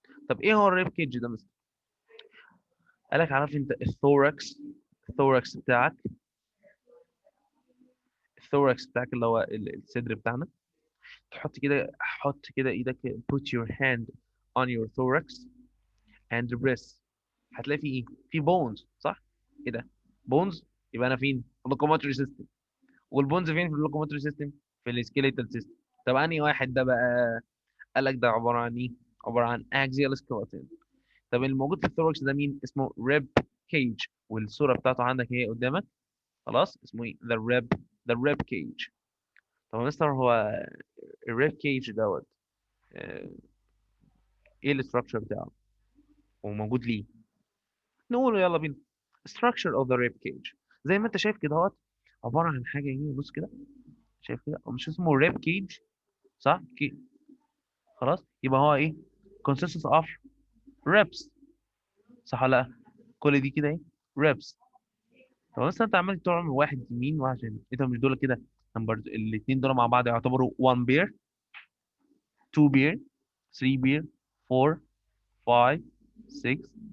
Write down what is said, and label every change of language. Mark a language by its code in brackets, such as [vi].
[ar] طب ايه هو الريب كيج ده مثلا؟ قالك عارف انت الثوركس؟ الثوركس بتاعك، الثوركس بتاعك اللي هو الصدر بتاعنا. تحط كده، حط كده ايدك، [en] put your hand on your thorax and breath. [ar] هتلاقي فيه ايه؟ في بونز صح؟ ايه ده؟ بونز. يبقى انا فين؟ في اللوكوموتري سيستم. والبونز فين في اللوكوموتري سيستم؟ في السكيليتال سيستم. طب انهي واحد ده بقى؟ قال لك ده عباره عن ايه؟ عباره عن اكزيال سكيلتون. طب الموجود في الثوركس ده مين؟ اسمه ريب كيج. والصوره بتاعته عندك اهي قدامك. خلاص. اسمه ايه؟ ذا ريب كيج. طب يا مستر هو الريب كيج دوت آه، ايه الاستراكشر بتاعه وموجود ليه؟ نقوله يلا بينا. [en] structure of the rib cage. [ar] زي ما انت شايف كده اهوت، عباره عن حاجه ايه؟ بص كده. شايف كده؟ هو مش اسمه rib cage صح؟ خلاص. يبقى هو ايه؟ [en] consists of ribs. [ar] صح ولا لا؟ كل دي كده ايه؟ ribs. طب مثلا انت عمال تعمل واحد يمين وواحد شمال، انت مش دول كده نمبر الاثنين دول مع بعض يعتبروا 1 pair، 2 pair، 3 pair، 4، 5، 6.